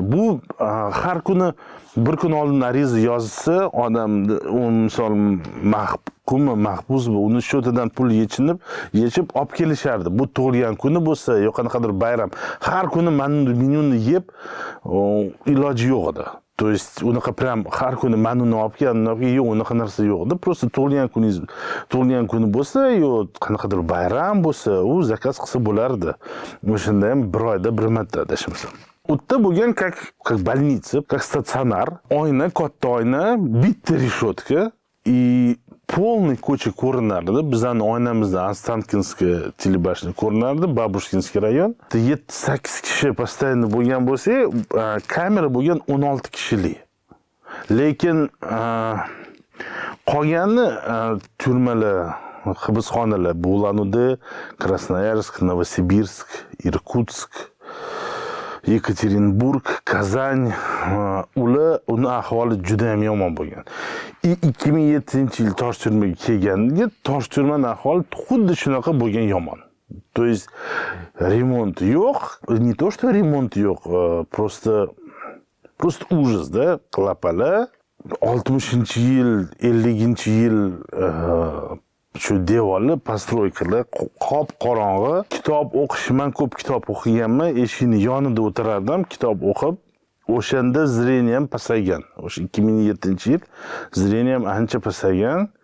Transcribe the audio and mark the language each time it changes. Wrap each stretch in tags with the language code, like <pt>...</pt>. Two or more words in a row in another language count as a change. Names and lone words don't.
<uz>Bu har kuni bir kun oldin ariza yozsa, odam misol mahkummi, mahbusmi, uni shotidan pul yechib olib kelishardi. Bu tug'ilgan kuni bo'lsa, yo'q qanaqadir bayram, har kuni menyuni yeb iloji yo'q edi.</uz> <ru>То есть</ru> <uz>unaqa prям har kuni menuni olib kelib, yo'q, unaqa narsa yo'q edi. Просто tug'ilgan kuni bo'lsa, yo'q qanaqadir bayram bo'lsa, u zakaz qilsa bo'lardi. O'shanda ham bir oyda bir marta adashmasam. O'tda bo'lgan</uz> <ru>как больница, как</ru> <uz>statsionar, oyna, katta oyna, bitta reshotka</uz> <ru>и полный</ru> <uz>ko'cha ko'rinardi. Bizning oynamizda Ostankinskiy telebashni ko'rinardi, Babushkinskiy rayon. 7-8 kishi постоянно bo'lgan bo'lsa, kamera bo'lgan 16 kishilik. Lekin qolgani turmalar, hibsxonalar bo'lganida Krasnoyarsk, Novosibirsk, Irkutsk, Yekaterinburg, Kazan, uni ahvoli juda ham yomon bo'lgan. 2007-yil tosh turmaga kelganda tosh turmaning ahvoli xuddi shunaqa bo'lgan yomon.</uz> <ru>То есть</ru> <uz>remont yo'q,</uz> <ru>не то что remont yo'q, просто ужас-da, qilapala.</ru> <uz>60-yil, 50-yil shu devorli postroykalar qop qorong'i, kitob o'qish, men ko'p kitob o'qiganman, eshikning yonida o'tirardim, kitob o'qib. O'shanda zreniyam pasaygan. O'sha 2007-yil zreniyam ancha pasaygan.</uz>